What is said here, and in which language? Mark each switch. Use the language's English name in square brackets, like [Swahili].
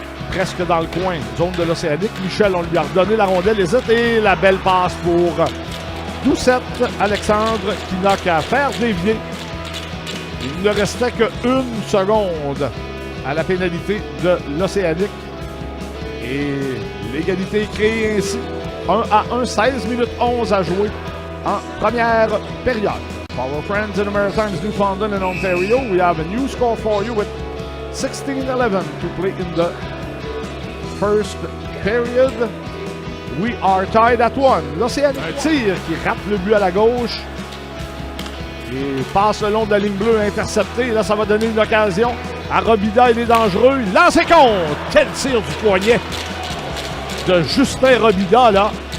[French] Presque dans le coin, zone de l'Océanique. Michel, on lui a redonné la rondelle, hésite, et la belle passe pour Doucette Alexandre qui n'a qu'à faire dévier. Il ne restait qu'une seconde à la pénalité de l'Océanique. Et l'égalité est créée ainsi. 1-1, 16 minutes 11 à jouer en première période. [English] For our friends in the Maritimes, Newfoundland and Ontario, we have a new score for you with 16-11 to play in the first period. We are tied at 1. [French] L'Océanique, un tir qui rate le but à la gauche. Et passe le long de la ligne bleue interceptée. Là, ça va donner une occasion à Robida. Il est dangereux. Il lance et compte. Quel tir du poignet de Justin Robida, là.